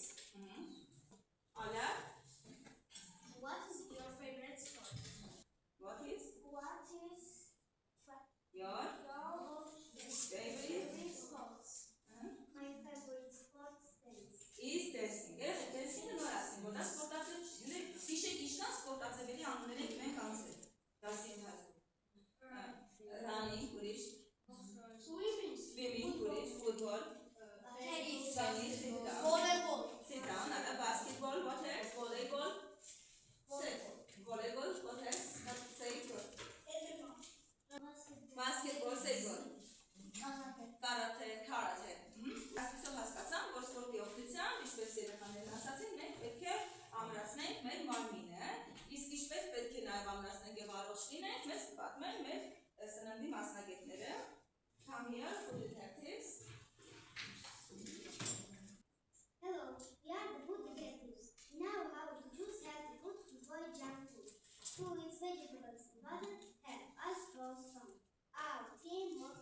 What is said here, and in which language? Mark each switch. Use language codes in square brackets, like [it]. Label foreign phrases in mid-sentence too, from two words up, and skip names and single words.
[en] Ola? What is your favorite sport? What is your favorite sports? My favorite sport is dancing. Yes, dancing [hy] նոր ասեմ, որ դա սպորտաձև չի։ Հիշեք ինչքան սպորտաձևերի անուններ ենք մենք անցել։ Դասի ընթացքում։ Running, ուրիշ։ Swimming, ուրիշ, football, [en] tennis, sit down. volleyball, Sit down, basketball, what else? Volleyball. Volleyball, what else? Say good. Basketball, say good. Karate. [hy] Այսպիսով հասկացանք, որ սպորտի օգնությամբ, ինչպես երեխաներն ասացին, մենք պետք է ամրացնենք մեր մարմինը, իսկ ինչպես պետք է նաև ամրացնենք եւ առողջ լինենք, մեզ կպատմեն մեր սննդի մասնագետները։ [en] Come here, food detectives. Hello, we are the food detectives. We know how to choose healthy food to avoid junk food. Who eats vegetables and butter help us grow strong. Our team